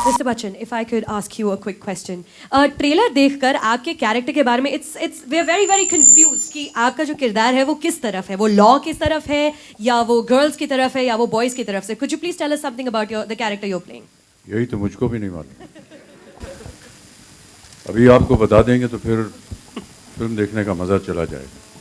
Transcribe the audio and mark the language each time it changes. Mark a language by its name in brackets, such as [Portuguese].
[English] Sachin, if I could ask you a quick question. [Hindi] Trailer देखकर आपके character के बारे में [English] we are very very confused [Hindi] कि आपका जो किरदार है वो किस तरफ है, वो लॉ की तरफ है या वो गर्ल्स की तरफ है या वो बॉयज की तरफ से. [English] Could you please tell us something about the character you're playing? [Hindi] यही तो मुझको भी नहीं मालूम. अभी आपको बता देंगे तो फिर फिल्म देखने का मज़ा चला जाएगा.